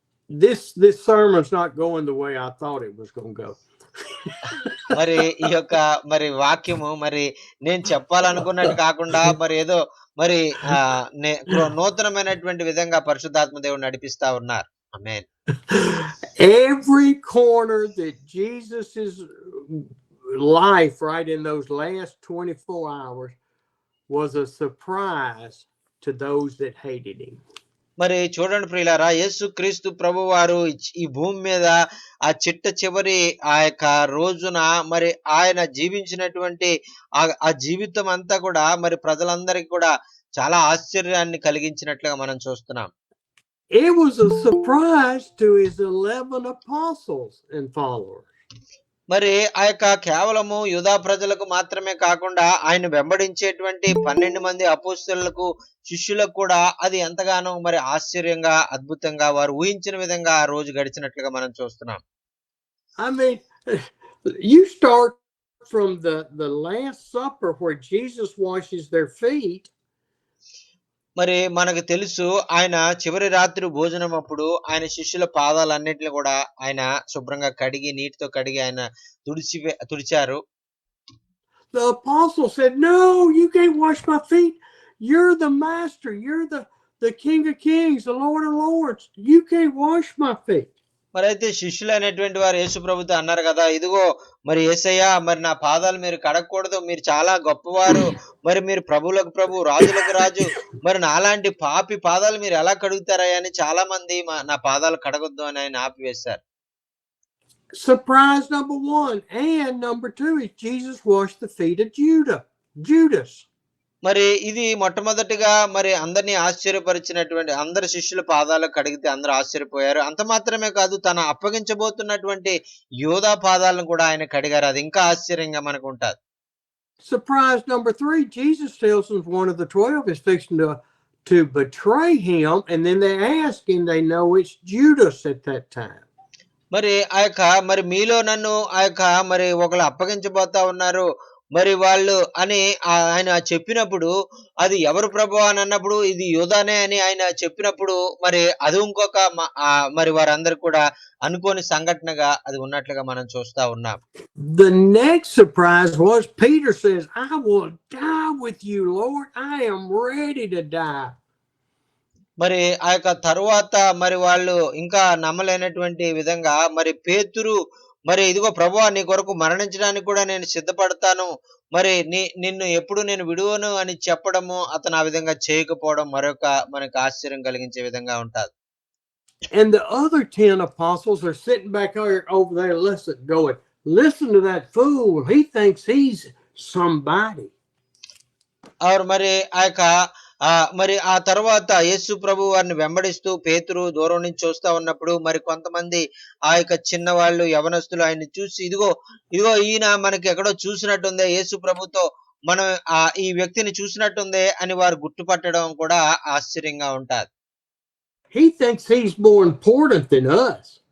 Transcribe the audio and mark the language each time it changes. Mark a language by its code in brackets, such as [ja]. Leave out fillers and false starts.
[en] This sermon's not going the way I thought it was going to go. [te] మరి ఈ యొక్క మరి వాక్యము మరి నేను చెప్పాలనుకున్నట్టు కాకుండా మరి ఏదో మరి నూతనమైనటువంటి విధంగా పరిశుద్ధాత్మ దేవుడు నడిపిస్తా ఉన్నారు. ఆమేన్. [en] Every corner that Jesus's life right in those last 24 hours was a surprise to those that hated him. [te] మరి చూడండి ప్రియులారా, యేసుక్రీస్తు ప్రభువారు ఈ భూమి మీద ఆ చివరి ఆ యొక్క రోజున మరి ఆయన జీవించినటువంటి ఆ జీవితం అంతా కూడా మరి ప్రజలందరికీ కూడా చాలా ఆశ్చర్యాన్ని కలిగించినట్లుగా మనం చూస్తున్నాం. [en] It was a surprise to his 11 apostles and followers. [te] మరి కేవలము యూదా ప్రజలకు మాత్రమే కాకుండా ఆయన వెంబడించేటువంటి 12 మంది అపోస్తలులకు, శిష్యులకు కూడా అది ఎంతగానో మరి ఆశ్చర్యంగా, అద్భుతంగా వారు ఊహించిన విధంగా ఆ రోజు గడిచినట్లుగా మనం చూస్తున్నాం. [en] I mean, you start from the Last Supper where Jesus washes their feet. [te] మరి మనకు తెలుసు ఆయన చివరి రాత్రి భోజనం అప్పుడు ఆయన శిష్యుల పాదాలన్నిటిని కూడా ఆయన శుభ్రంగా కడిగి నీటితో కడిగి ఆయన తుడిచారు. [en] The apostle said, "No, you can't wash my feet. You're the master. You're the King of Kings, the Lord of Lords. You can't wash my feet." [te] మరి అయితే శిష్యులు అనేటువంటి వారు యేసు ప్రభుతో అన్నారు కదా, ఇదిగో మరి యేసయ్య మరి నా పాదాలు మీరు కడగకూడదు, మీరు చాలా గొప్పవారు, మరి మీరు ప్రభువులకు ప్రభు రాజులకు రాజు, మరి నాలాంటి పాపి పాదాలు మీరు ఎలా కడుగుతారయ్యా అని చాలా మంది నా పాదాలు కడగొద్దు అని ఆయన ఆపివేశారు. [en] Surprise number one. And number two is Jesus washed the feet of Judas. [te] మరి ఇది మొట్టమొదటిగా మరి అందరినీ ఆశ్చర్యపరిచినటువంటి అందరి శిష్యుల పాదాలు కడిగితే అందరూ ఆశ్చర్యపోయారు. అంత మాత్రమే కాదు, తన అప్పగించబోతున్నటువంటి యోధా పాదాలను కూడా ఆయన కడిగారు. అది ఇంకా ఆశ్చర్యంగా మనకు ఉంటది. [en] Surprise number three, Jesus tells them one of the 12 is fixing to betray him, and then they ask him, they know it's Judas at that time. [te] మరి మరి మీలో నన్ను మరి ఒకళ్ళు అప్పగించబోతా ఉన్నారు మరి వాళ్ళు అని ఆయన చెప్పినప్పుడు, అది ఎవరు ప్రభువా అని అన్నప్పుడు ఇది యూదానే అని ఆయన చెప్పినప్పుడు, మరి అది ఇంకొక మరి వారందరూ కూడా అనుకోని సంఘటనగా అది ఉన్నట్లుగా మనం చూస్తా ఉన్నాం. [en] The next surprise was Peter says, "I will die with you, Lord. I am ready to die." [te] మరి తరువాత మరి వాళ్ళు ఇంకా నమ్మలేనటువంటి విధంగా మరి పేతురు మరి ఇదిగో ప్రభువా నీ కొరకు మరణించడానికి కూడా నేను సిద్ధపడతాను, మరి నిన్ను ఎప్పుడు నేను విడువను అని చెప్పడము, అతను ఆ విధంగా చేయకపోవడం మరొక మనకు ఆశ్చర్యం కలిగించే విధంగా ఉంటది. [en] And the other 10 apostles are sitting back over there listen to that fool. He thinks he's somebody. [te] మరి మరి ఆ తర్వాత యేసు ప్రభు వారిని వెంబడిస్తూ పేతురు దూరం నుంచి చూస్తా ఉన్నప్పుడు మరి కొంతమంది చిన్నవాళ్ళు యవనస్తులు ఆయన్ని చూసి ఇదిగో ఈయన మనకి ఎక్కడో చూసినట్టుందే, యేసు ప్రభుతో మనం ఈ వ్యక్తిని చూసినట్టుందే అని వారు గుర్తుపట్టడం కూడా ఆశ్చర్యంగా ఉంటది. [en] He thinks he's more important than us.